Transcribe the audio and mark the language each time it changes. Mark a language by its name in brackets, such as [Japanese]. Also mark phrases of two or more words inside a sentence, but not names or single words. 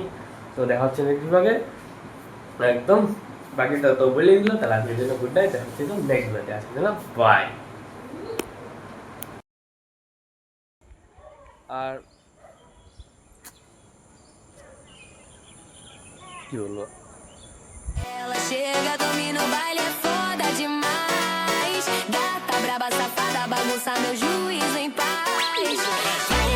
[Bangla] তো দেখা হচ্ছে [English] next blogge [Bangla] একদম, বাকিটা তো বলে দিল। তাহলে আজকের জন্য [English] good night, [Bangla] দেখা হচ্ছে [English] next blogge, [Bangla] আজকের জন্য বাই। আর কি বলবো, [Portuguese] Ela chega, domina o baile, é foda demais. Gata braba, safada, bagunça meu juízo em paz.